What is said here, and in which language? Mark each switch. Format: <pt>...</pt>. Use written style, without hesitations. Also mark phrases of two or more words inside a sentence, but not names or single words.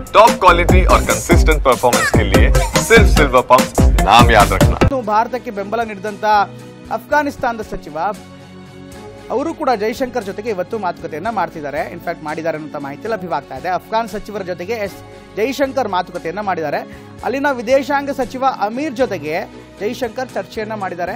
<en>top quality</en> <hi>और</hi> <en>consistent performance</en> <hi>के लिए सिर्फ सिल्वर पंप नाम याद रखना।</hi> <kn>ಭಾರತಕ್ಕೆ ಬೆಂಬಲ ನೀಡಿದಂತ ಅಫ್ಘಾನಿಸ್ತಾನದ ಸಚಿವ ಅವರು ಕೂಡ ಜೈಶಂಕರ್ ಜೊತೆಗೆ ಇವತ್ತು ಮಾತುಕತೆಯನ್ನ ಮಾಡ್ತಿದ್ದಾರೆ. ಇನ್ಫ್ಯಾಕ್ಟ್ ಮಾಡಿದ್ದಾರೆ ಅಂತ ಮಾಹಿತಿ ಲಭ್ಯವಾಗ್ತಾ ಇದೆ. ಅಫ್ಘಾನ್ ಸಚಿವರ ಜೊತೆಗೆ ಜೈಶಂಕರ್ ಮಾತುಕತೆಯನ್ನ ಮಾಡಿದ್ದಾರೆ. ಅಲ್ಲಿನ ವಿದೇಶಾಂಗ ಸಚಿವ ಅಮೀರ್ ಜೊತೆಗೆ ಜೈಶಂಕರ್ ಚರ್ಚೆಯನ್ನ ಮಾಡಿದ್ದಾರೆ.</kn>